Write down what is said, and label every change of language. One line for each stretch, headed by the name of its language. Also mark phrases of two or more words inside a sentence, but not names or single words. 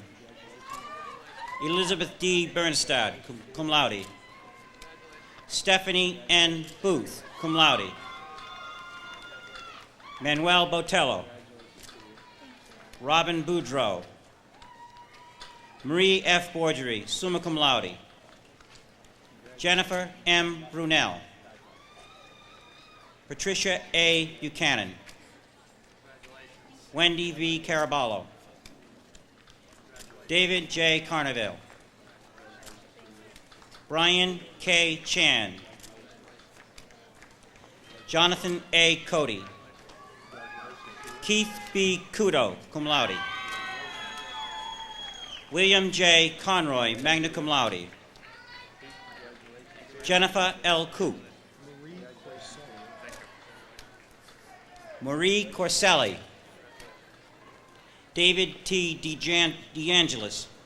English: Elizabeth D. Bernstad,
Latin: cum laude.
English: Stephanie N. Booth,
Latin: cum laude.
English: Manuel Botello. Robin Boudreau. Marie F.
Latin: Borgery, summa cum laude.
English: Jennifer M. Brunel. Patricia A. Buchanan. Wendy V. Caraballo. David J. Carnevale. Brian K. Chan. Jonathan A. Cody. Keith B. Kudo,
Latin: cum laude.
English: William J. Conroy,
Latin: magna cum laude.
English: Jennifer L. Coop. Marie Corselli. David T. DeAngelis.